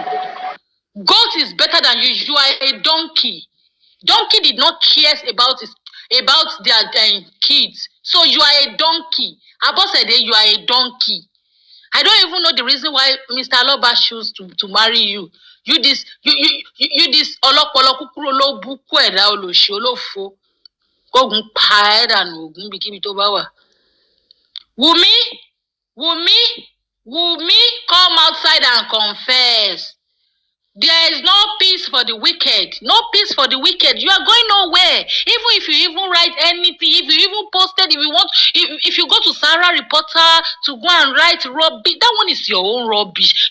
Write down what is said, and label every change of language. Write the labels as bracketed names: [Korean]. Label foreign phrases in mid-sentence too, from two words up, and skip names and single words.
[English] Goat is better than you. You are a donkey. Donkey did not care about their kids. So you are a donkey. Abosede, you are a donkey. I don't even know the reason why Mr. Aloba chose to marry you. You this [Yoruba] olopolo kukuro lo buku eda oloshi olofo. Kogun pa eda no ogun bikibi to ba wa. [English] Wumi, come outside and confess. There is no peace for the wicked. No peace for the wicked. You are going nowhere. Even if you even write anything, if you even posted, if you go to Sarah Reporter to go and write rubbish, that one is your own rubbish.